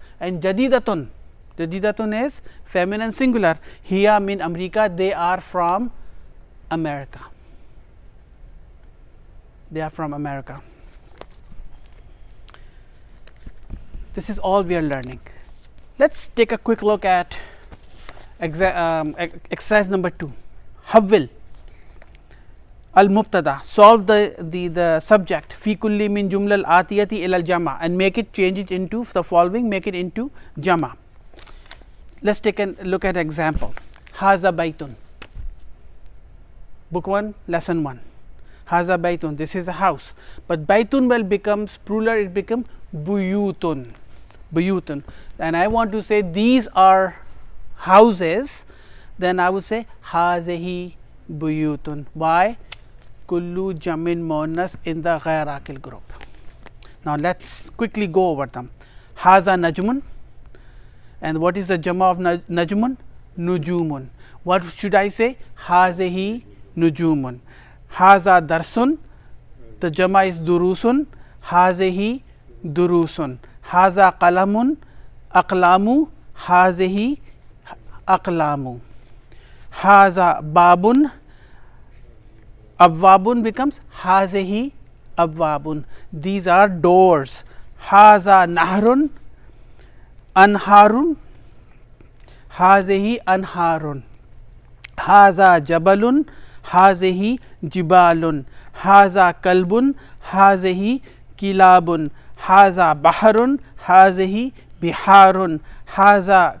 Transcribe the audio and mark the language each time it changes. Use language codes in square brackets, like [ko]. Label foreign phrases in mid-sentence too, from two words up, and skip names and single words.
[en] And jadidatun, jadidatun is feminine singular, [ar] hiya min America, [en] they are from America, they are from America. This is all we are learning. Let us take a quick look at exercise number 2. [ar] حول المبتدأ, [en] solve the subject [ar] في كل من الجملة الآتية إلى الجمع, [en] and make it, change it into the following, make it into jama. Let us take a look at example. [ar] هذا بيت, [en] book 1 lesson 1. [ar] هذا بيت, [en] this is a house, but baitun well becomes plural, it becomes buyutun, buyutun, and I want to say these are houses, then I would say [ar] هذه بيوت. Why? كل جمع مؤنث [en] in the [ar] غير عاقل group. [en] Now, let us quickly go over them. [ar] هذا نجم, [en] and what is the jama of najmun? Nujumun. What should I say? [ar] هذه نجوم. هذا درس, [en] the jama is durusun, [ar] هذه دروس. هذا قلم أقلام هذه أقلام. هذا باب أبواب becomes هذه أبواب, [en] these are doors. [ar] هذا نهر أنهار هذه أنهار هذا جبل هذه جبال هذا كلب هذه كلاب هذا بحر هذه بحار هذا